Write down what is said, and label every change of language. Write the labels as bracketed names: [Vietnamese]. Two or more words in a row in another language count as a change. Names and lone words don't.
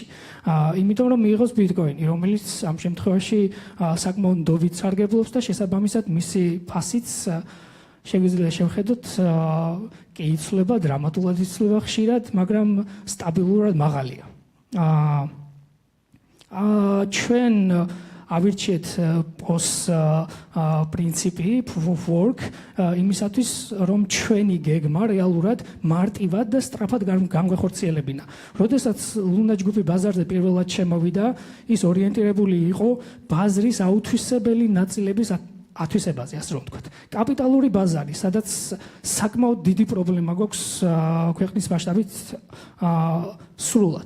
[Georgian] იმიტომ რომ მიიღოს ბიტკოინი, რომელიც ამ შემთხვევაში საკმაოდ ნდობით სარგებლობს და შესაბამისად მისი ფასიც შეგვიძლია შევხედოთ კი იცვლება, დრამატულად იცვლება ხშირად, მაგრამ სტაბილურად მაღალია. ჩვენ ავირჩიეთ POS პრინციპი, [English] proof of work, [Georgian] იმისათვის, რომ ჩვენი გეგმა რეალურად მარტივად და სწრაფად გამგვეხორციელებინა. როდესაც ლუნა ჯგუფი ბაზარზე პირველად შემოვიდა, ის ორიენტირებული იყო ბაზრის აუთვისებელი ნაწილების ათვისებაზე, ასე რომ ვთქვათ. კაპიტალური ბაზარი, სადაც საკმაოდ დიდი პრობლემა გვაქვს ქვეყნის მასშტაბით სრულად.